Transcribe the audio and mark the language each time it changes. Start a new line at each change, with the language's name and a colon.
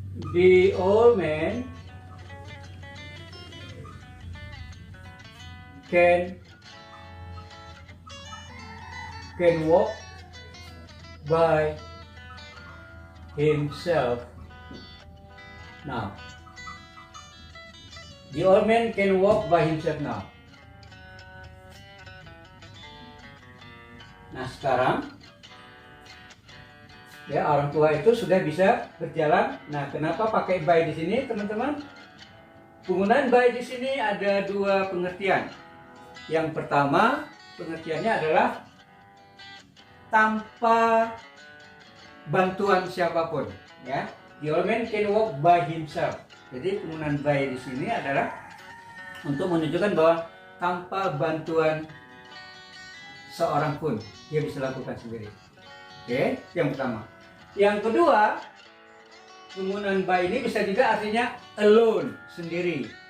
English: The old man can walk by himself now. The old man can walk by himself now.
Indonesian: Nah, sekarang ya, orang tua itu sudah bisa berjalan. Nah, kenapa pakai by di sini, teman-teman? Penggunaan by di sini ada dua pengertian. Yang pertama, pengertiannya adalah tanpa bantuan siapapun, ya.
English: The old man can walk by himself.
Indonesian: Jadi penggunaan by di sini adalah untuk menunjukkan bahwa tanpa bantuan seorang pun dia bisa lakukan sendiri. Oke, yang pertama. Yang kedua, penggunaan by ini bisa juga artinya alone, sendiri.